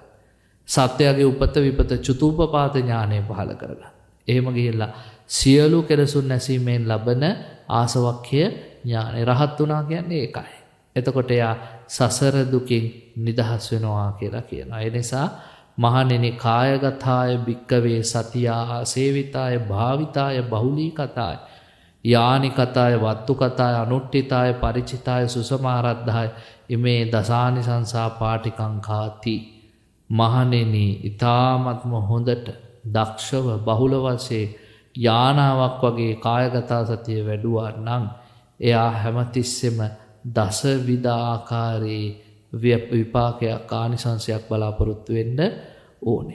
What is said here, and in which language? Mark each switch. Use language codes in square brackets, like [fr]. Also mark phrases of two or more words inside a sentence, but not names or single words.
[si] සත්‍යයේ උපත විපත චතුූපපාත ඥානය පහල කරගන්න. එහෙම ගිහිල්ලා සියලු කෙලසුන් නැසීමෙන් ලබන ආසවක්ඛ්‍ය ඥානය රහත් වුණා කියන්නේ ඒකයි. එතකොට එයා සසර දුකින් නිදහස් වෙනවා කියලා කියනවා. ඒ නිසා මහණෙනි [pi] කායගතාය භික්කවේ සතියා සේවිතාය භාවිතාය බහුලීකතාය යානිකතාය වත්තුකතාය අනුට්ඨිතාය ಪರಿචිතාය සුසමාරද්ධාය ඉමේ දසානිසංසා පාටිකංකාති. [si] මහණෙනි ඊ타ත්ම හොඳට දක්ෂව බහුල වශයෙන් යානාවක් වගේ කායගත සතිය වැඩුවා නම් එයා හැමතිස්සෙම දසවිධ ආකාරයේ විපාකයක් ආනිසංසයක් බලාපොරොත්තු වෙන්න ඕනේ.